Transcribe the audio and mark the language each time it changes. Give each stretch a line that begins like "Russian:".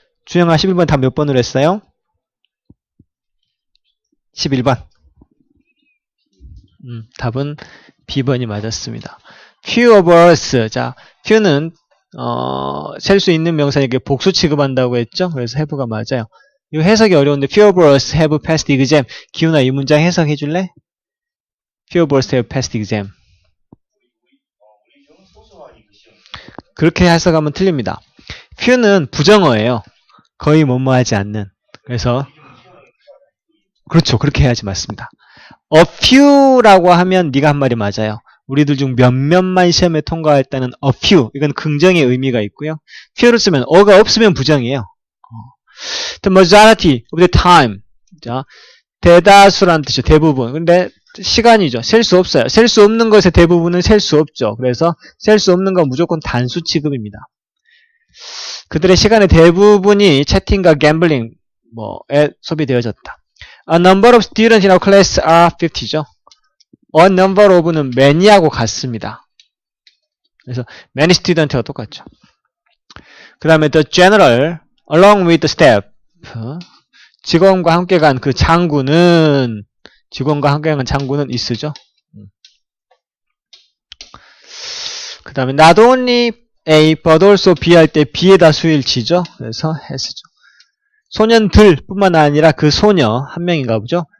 Korean: 주영아, 11번 답 몇 번으로 했어요? 11번. 답은 B번이 맞았습니다.
English: few of us.
Korean: 자, few는 셀 수 있는 명사에게 복수 취급한다고 했죠? 그래서 have가 맞아요. 이거 해석이 어려운데
English: few of us have passed the exam.
Korean: 기훈아, 이 문장 해석해 줄래?
English: few of us have passed the exam.
Korean: 그렇게 해석하면 틀립니다. few는 부정어예요. 거의 뭐뭐 하지 않는. 그래서 그렇죠. 그렇게 해야지 맞습니다. a few라고 하면 네가 한 말이 맞아요. 우리들 중 몇몇만 시험에 통과했다는 a few. 이건 긍정의 의미가 있고요. few를 쓰면 어가 없으면 부정이에요.
English: The majority of the time.
Korean: 자, 대다수란 뜻이죠. 대부분. 근데 시간이죠. 셀 수 없어요. 셀 수 없는 것의 대부분은 셀 수 없죠. 그래서 셀 수 없는 건 무조건 단수 취급입니다. 그들의 시간의 대부분이 채팅과 갬블링 에 소비되어졌다.
English: A number of students in our class are 50죠.
Korean: A number of는 many하고 같습니다. 그래서 many student가 똑같죠. 그 다음에
English: the general along with the staff.
Korean: 직원과 함께 간 그 장군은 직원과 함께 간 장군은 is죠. 그 다음에
English: not only A but also B
Korean: 할 때 B에다 수일치죠. 그래서 has죠. 소년들 뿐만 아니라 그 소녀 한 명인가 보죠.